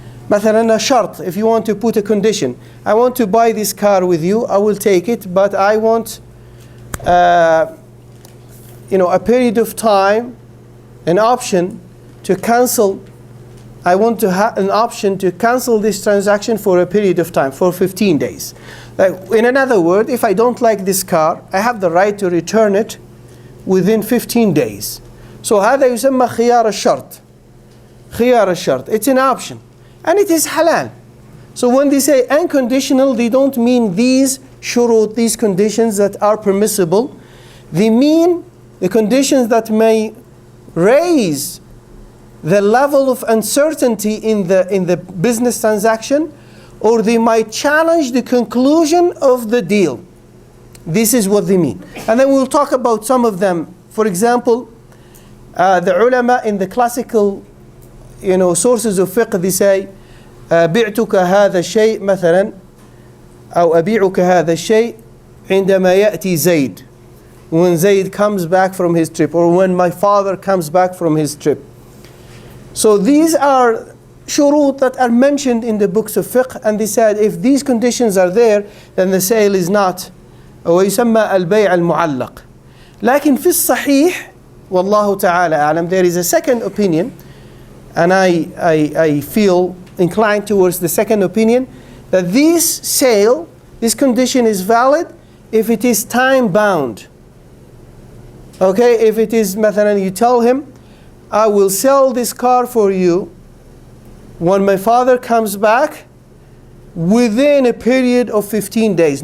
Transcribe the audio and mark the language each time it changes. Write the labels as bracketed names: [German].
[English] مثلا a shart, if you want to put a condition, I want to buy this car with you, I will take it, but I want a period of time, an option to cancel. I want to have an option to cancel this transaction for a period of time, for 15 days. In another word, if I don't like this car, I have the right to return it within 15 days. [Arabic] So هذا يسمى خيار الشرط. خيار الشرط. [English] It's an option, and it is halal. So when they say unconditional, they don't mean these shurut, these conditions that are permissible. They mean the conditions that may raise the level of uncertainty in the business transaction, or they might challenge the conclusion of the deal. This is what they mean. And then we'll talk about some of them. For example, the ulama in the classical sources of fiqh, they say [Arabic] بعتك هذا الشيء مثلا أو أبيعك هذا الشيء عندما يأتي زيد, [English] when Zayd comes back from his trip, or when my father comes back from his trip. So these are shurut that are mentioned in the books of fiqh, and they said if these conditions are there, then the sale is not. [Arabic] ويسمى البيع المعلق. لكن في الصحيح والله تعالى أعلم, [English] there is a second opinion, and I feel inclined towards the second opinion, that this condition is valid if it is time bound. Okay, if it is, مثلا, you tell him, I will sell this car for you when my father comes back within a period of 15 days.